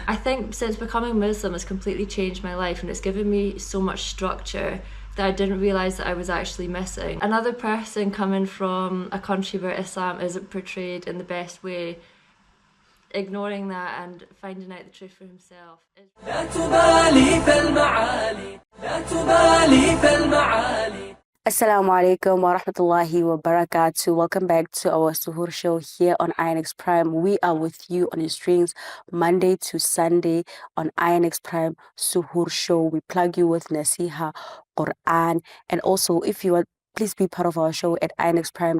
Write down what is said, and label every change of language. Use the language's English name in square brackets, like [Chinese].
[English] I think since becoming Muslim, it's completely changed my life, and it's given me so much structure that I didn't realise that I was actually missing. Another person coming from a country where Islam isn't portrayed in the best way, ignoring that and finding out the truth for himself. [Arabic] لا تبالي فالمعالي لا تبالي فالمعالي. Assalamu alaikum wa rahmatullahi wa barakatuh. [English] Welcome back to our Sehri Show here on INX Prime. We are with you on your strings Monday to Sunday on INX Prime Sehri Show. We plug you with Nasiha, Quran, and also if you are, please be part of our show at INX Prime.